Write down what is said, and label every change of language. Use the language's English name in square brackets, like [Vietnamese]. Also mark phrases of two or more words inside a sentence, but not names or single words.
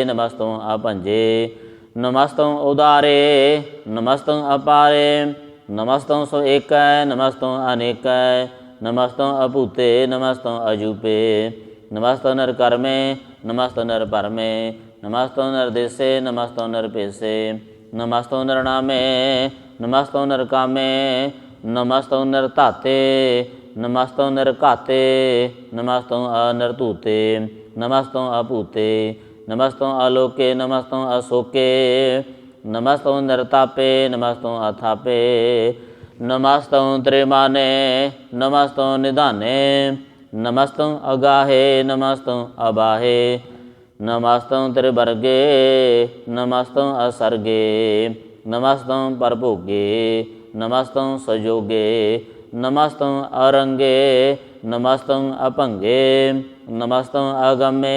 [Braj] ਨਮਸਤੰ ਅਪੰਜੇ ਨਮਸਤੰ ਉਦਾਰੇ ਨਮਸਤੰ ਅਪਾਰੇ ਨਮਸਤੰ ਸੋ ਏਕੈ ਨਮਸਤੰ ਅਨੇਕੈ ਨਮਸਤੰ ਅਭੂਤੇ ਨਮਸਤੰ ਅਜੂਪੇ ਨਮਸਤੰ ਨਰ ਕਰਮੇ ਨਮਸਤੰ ਨਰ ਪਰਮੇ ਨਮਸਤੰ ਨਿਰਦੇਸੇ ਨਮਸਤੰ ਨਿਰਪੇਸੇ ਨਮਸਤੰ ਨਿਰਨਾਮੇ ਨਮਸਤੰ ਨਿਰਕਾਮੇ ਨਮਸਤੰ ਨਿਰਧਾਤੇ ਨਮਸਤੰ ਨਿਰਘਾਤੇ ਨਮਸਤੰ ਅਨਿਰਧੂਤੇ ਨਮਸਤੰ ਅਭੂਤੇ ਨਮਸਤੰ ਆਲੋਕੇ ਨਮਸਤੰ ਅਸੋਕੇ नमस्तुं निरतापे नमस्तुं अथापे नमस्तुं त्रिमाने नमस्तुं निधाने नमस्तुं अगाहे नमस्तुं अबाहे नमस्तुं त्रिवर्गे नमस्तुं असर्गे नमस्तुं परभोगे नमस्तुं सजोगे नमस्तुं अरंगे नमस्तुं अपंगे नमस्तुं अगम्ये